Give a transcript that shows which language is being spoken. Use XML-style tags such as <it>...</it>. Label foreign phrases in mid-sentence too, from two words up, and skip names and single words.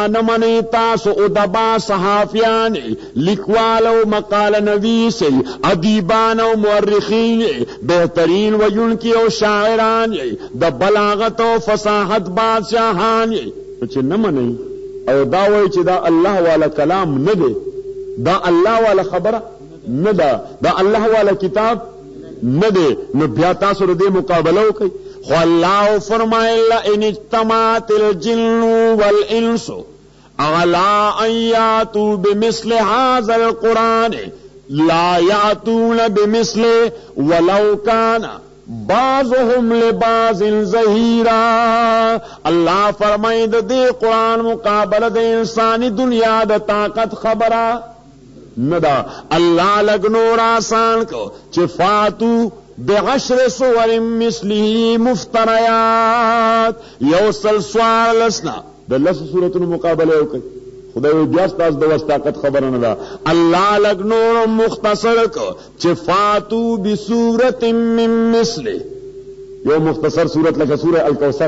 <ps>نه منئ تاسو ادبا صحافیان لیکوال او مقاله نویس ادیبان او مورخین بهترین ویونکي او شاعران د بلاغت او فصاحت بادشاہان چې نه منئ او دا وایي چې دا الله والا کلام نه دی، دا الله والا خبره نه ده، دا الله والا کتاب نه دی، نو بیا تاسو دې مقابله وکړئ. خو الله فرمایل</ps> <ar>ان اجتماعت الجن والانس على ان ياتوا بمثل هذا القران لا ياتون بمثله ولو كان بعضهم لبعض ظهیرا.</ar> <ps>الله فرمایي د دې قران مقابله د انساني دنیا د طاقت خبره نه ده. الله لږ نور آسان کو چې</ps> <ar>فاتو بعشر صور مثله مفتریات،</ar> <ps>یو سل سوار لسنا د لس صورتونو مقابله وکړي. خدای بیا ستاسو د وس طاقت خبره نه ده. الله لږ نور مختصر کو چې</ps> <ar>فاتو بصورت من مثله،</ar> <ps>یو مختصر صورت لکه سوره الکوثر.</ps>